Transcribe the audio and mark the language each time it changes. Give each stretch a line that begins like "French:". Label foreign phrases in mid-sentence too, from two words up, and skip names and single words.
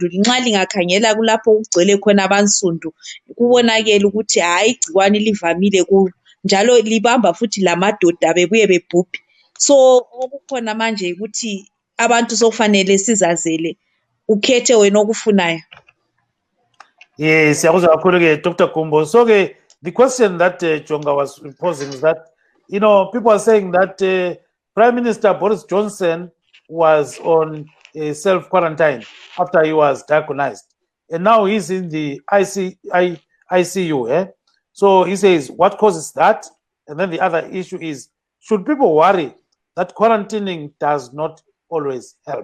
North Ndebele: Nxa lingakhangela kulapho kugcwele khona abansundu, kubonakele ukuthi hayi igciwane livamile kulo. Njalo libamba futhi lamadoda bebuye bebhubhe. So okukhona manje ukuthi abantu sokufanele sizazele, ukhethe wena okufunayo. Yes, siyakuzwa kakhulu ke Dr. Kumbo. So ke
English: the question that Jonga was posing is that, people are saying that Prime Minister Boris Johnson was on a self-quarantine after he was diagnosed. And now he's in the ICU. So he says, what causes that? And then the other issue is, should people worry that quarantining does not always help?